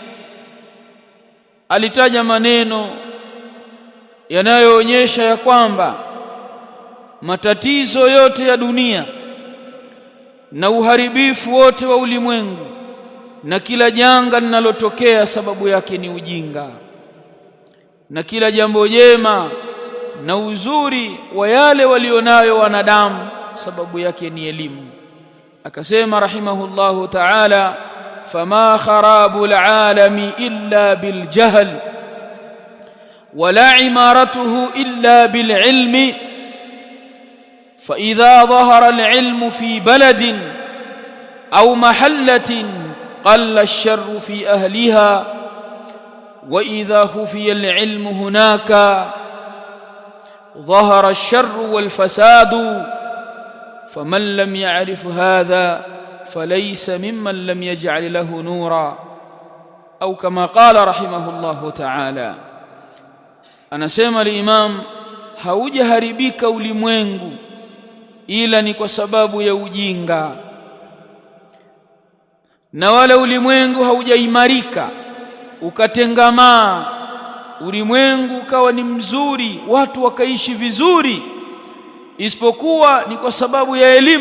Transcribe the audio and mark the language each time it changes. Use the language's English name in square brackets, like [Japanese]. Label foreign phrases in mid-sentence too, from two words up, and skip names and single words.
[Swahili] alitaja maneno yanayoonyesha ya kwamba matatizo yote ya dunia na uharibifu wote wa ulimwengu na kila janga linalotokea sababu yake ni ujinga, na kila jambo jema na uzuri wa yale walionayo wanadamu sababu yake ni elimu. [Arabic] Akasema رحمه الله تعالى فما خراب العالم إلا بالجهل ولا عمارته إلا بال العلم فإذا ظهر العلم في بلد أو محلة قل الشر في أهلها وإذا خفي العلم هناك ظهر الشر والفساد فمن لم يعرف هذا فليس ممن لم يجعل له نورا, أو كما قال رحمه الله تعالى. [Swahili] Anasema al-Imam, haujaharibika ulimwengu ila ni kwa sababu ya ujinga, na wala ulimwengu haujaimarika ukatengamaa, ulimwengu ukawa ni mzuri, watu wakaishi vizuri, isipokuwa ni kwa sababu ya elimu.